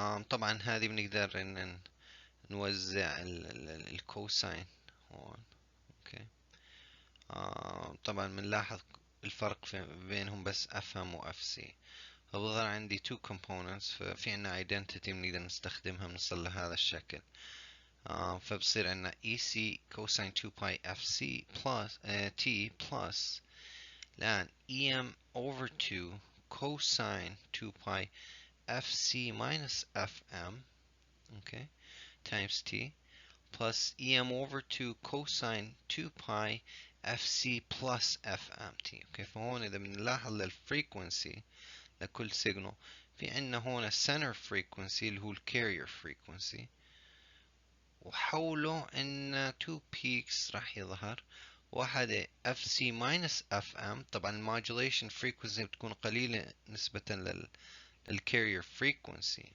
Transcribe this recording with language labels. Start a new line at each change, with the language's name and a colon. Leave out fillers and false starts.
Arabic: طبعا هذه بنقدر ان نوزع الكوساين هون. اوكي. طبعا بنلاحظ الفرق بينهم بس FM و FC. فبظهر عندي
English: two components،
Arabic: ففي عنا identity بنقدر نستخدمها بنوصل لهذا الشكل. فبصير عنا
English: EC cosine 2 pi FC plus T plus الآن EM over 2 cosine 2 pi FC minus FM، okay, times T plus EM over 2 cosine 2 pi FC plus FMT. okay.
Arabic: فهون إذا بنلاحظ للفريكونسي لكل سيجنال، في عنا هون center frequency اللي هو الكارير frequency، وحوله عنا
English: two peaks
Arabic: راح يظهر. واحدة FC minus FM، طبعا المودulation frequency بتكون قليلة نسبة للcarrier frequency.